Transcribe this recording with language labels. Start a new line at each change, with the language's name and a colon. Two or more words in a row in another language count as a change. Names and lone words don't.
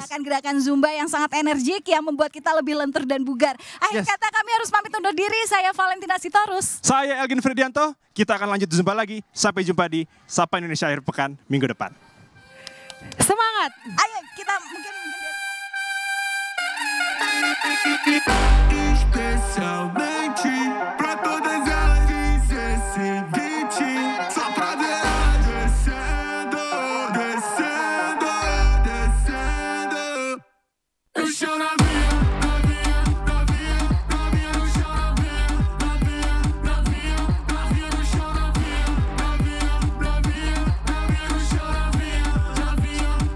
Indonesian: gerakan-gerakan Zumba yang sangat energik yang membuat kita lebih lentur dan bugar. Akhir Yes. kata kami harus pamit undur diri. Saya Valentina Sitorus. Saya Elgin Fridianto. Kita akan lanjut Zumba lagi. Sampai jumpa di Sapa Indonesia akhir pekan minggu depan. Semangat! Ayo kita mungkin
Portuguese: Especialmente pra todas elas 16-20, só pra ver ela descendo, descendo, descendo. Eu choro novinha, novinha, novinha, novinha no chão, novinha, novinha, novinha, novinha no chão, novinha, novinha, novinha, novinha no chão, novinha, novinha, novinha.